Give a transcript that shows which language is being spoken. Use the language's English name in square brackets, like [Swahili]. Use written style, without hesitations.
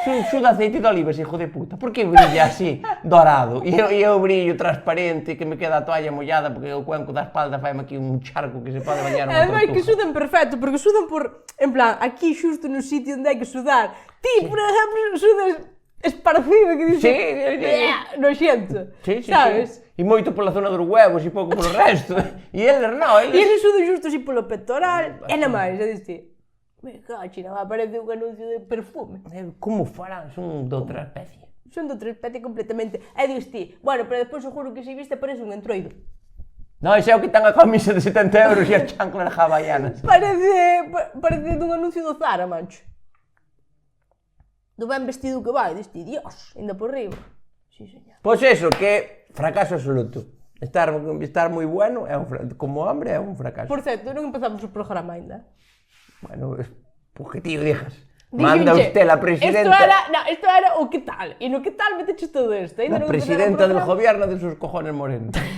[Galician] Xuda aceite de oliva, [Spanish] ese hijo de puta. [Galician] Por que brilla así, dorado? E eu brillo transparente, que me queda a toalla mollada, porque o cuenco da espalda faime aquí un charco que se pode bañar unha Ademais que tortuga. sudan perfecto, porque sudan por... En plan, aquí xusto no sitio onde hai que sudar. Ti, por exemplo, sudas esparcido, que dices... Sí, noxento, sí, sabes? E moito pola zona dos huevos e pouco polo resto. E eles non, E eles sudan xusto así polo pectoral, e na máis, é dicir... Me cachi, non aparece un anuncio de perfume. Como farán? Son de outra especie. Son de outra especie completamente. E dis ti, bueno, pero despois seguro que se viste parece un entroido. Non, ese é o que ten a camisa de 70 euros e a chancla de hawaianas. Parece dun anuncio do Zara, mancho. Do ben vestido que vai, dis ti, Dios, ainda por riba. Sí, señor. Pois eso, que fracaso absoluto. Estar moi bueno, como hombre, é un fracaso. Por certo, non empezamos o programa ainda. [Spanish] Bueno, pues que tío dijas. Manda usted la presidenta. [Galician] Esto era o que tal. E no que tal meteches todo isto. [Spanish] La presidenta del gobierno de sus cojones morenos.